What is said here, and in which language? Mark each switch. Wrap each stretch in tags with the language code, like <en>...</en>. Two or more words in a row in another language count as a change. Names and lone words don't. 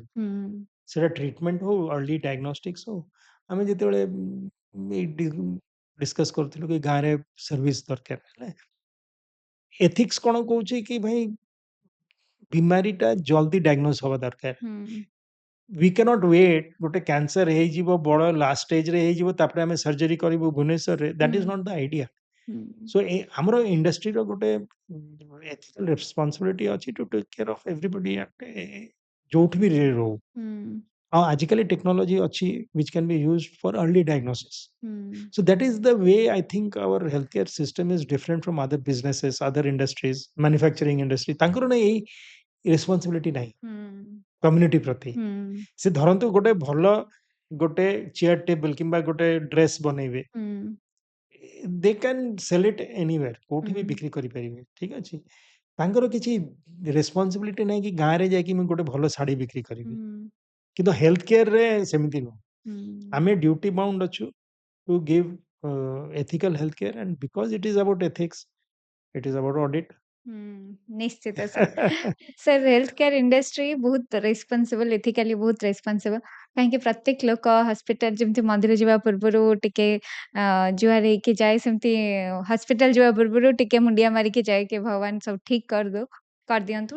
<or>ହୁଁ, ସେଟା ଟ୍ରିଟମେଣ୍ଟ ହଉ</or> <en>early diagnostics</en> <or>ହଉ ଆମେ ଯେତେବେଳେ ଡିସ୍କସ୍ କରୁଥିଲୁ କି ଗାଁରେ ସର୍ଭିସ ଦରକାର ହେଲା ଏଥିକ୍ସ କଣ କହୁଛି କି ଭାଇ ବିମାରୀଟା ଜଲ୍ଦି ଡାୟଗ୍ନୋଜ ହବା ଦରକାର ହୁଁ,</or> <en>we cannot wait</en> <or>ଗୋଟେ କ୍ୟାନ୍ସର ହେଇଯିବ ବଡ</or> <en>last stage</en> <or>ହେଇଯିବ ତାପରେ ଆମେ ସର୍ଜରୀ କରିବୁ ଭୁବନେଶ୍ୱରରେ ହୁଁ,</or> <en>that is not the idea ହୁଁ,</en> <or>ସୋ ଆମର ଇଣ୍ଡଷ୍ଟ୍ରିର ଗୋଟେ</or> <en>ethical responsibility</en> <or>ଅଛି</or> <en>to take care of everybody</en> <or>ଯୋଉଠି ବି ରହୁ ହୁଁ, ଆଉ ଆଜିକାଲି ଟେକ୍ନୋଲୋଜି ଅଛି</or> <en>which can be used for early diagnosis ହୁଁ, so that is the way I think our healthcare system is different from other businesses other industries manufacturing industry</en> <or>ତାଙ୍କର ନା ଏଇ ରେସ୍ପନ୍ସିବିଲିଟି ନାହିଁ ହୁଁ, କମ୍ୟୁନିଟି ପ୍ରତି ହୁଁ, ସେ ଧରନ୍ତୁ ଗୋଟେ ଭଲ ଗୋଟେ</or> <en>chair table</en> <or>କିମ୍ବା ଗୋଟେ ଡ୍ରେସ ବନେଇବେ ହୁଁ,</or> <en>they can sell it anywhere</en> <or>କୋଉଠି ବି ହୁଁ, ବିକ୍ରି କରିପାରିବେ ଠିକ ଅଛି ତାଙ୍କର କିଛି ରେସ୍ପନ୍ସିବିଲିଟି ନାହିଁ କି ଗାଁରେ ଯାଇକି ମୁଁ ଗୋଟେ ଭଲ ଶାଢୀ ବିକ୍ରି କରିବି ହୁଁ, କିନ୍ତୁ</or> <en>health care</en> <or>ସେମିତି ନୁହଁ ହୁଁ,</or> <en>ଆମେ duty bound ଅଛୁ to give ethical healthcare and because it is about ethics it is about audit</en> <or>ନିଶ୍ଚିତ ସାର୍। ସାର୍</or> <en>health care industry</en> <or>ବହୁତ ରେସ୍ପନ୍ସିବଲ୍, ଏଥିକାଲି ବହୁତ ରେସ୍ପନ୍ସିବଲ୍। କାହିଁକି ପ୍ରତ୍ୟେକ ଲୋକ ହସ୍ପିଟାଲ ଯେମିତି ମନ୍ଦିର ଯିବା ପୂର୍ବରୁ ଟିକେ ଜୁହାର ହେଇକି ଯାଏ, ସେମିତି ହସ୍ପିଟାଲ ଯିବା ପୂର୍ବରୁ ଟିକେ ମୁଣ୍ଡିଆ ମାରିକି ଯାଏ କି ଭଗବାନ ସବୁ ଠିକ୍ କରିଦିଅନ୍ତୁ।</or>